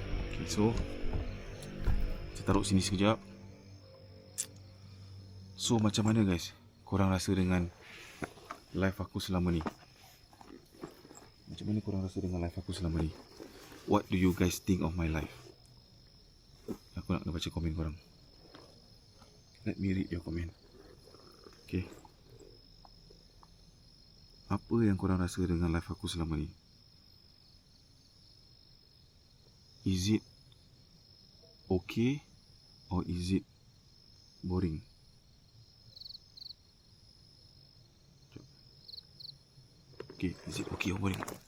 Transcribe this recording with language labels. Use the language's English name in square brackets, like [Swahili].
[Malay] Okay, so kita taruh sini sekejap. So macam mana guys? Korang rasa dengan live aku selama ni. Macam mana korang rasa dengan live aku selama ni? [English] What do you guys think of my life? [Malay] Aku nak kena baca komen korang. [English] Let me read your comment. Okay. [Malay] Apa yang korang rasa dengan live aku selama ni? [English] Is it okay or is it boring? Okay, is it okay or boring?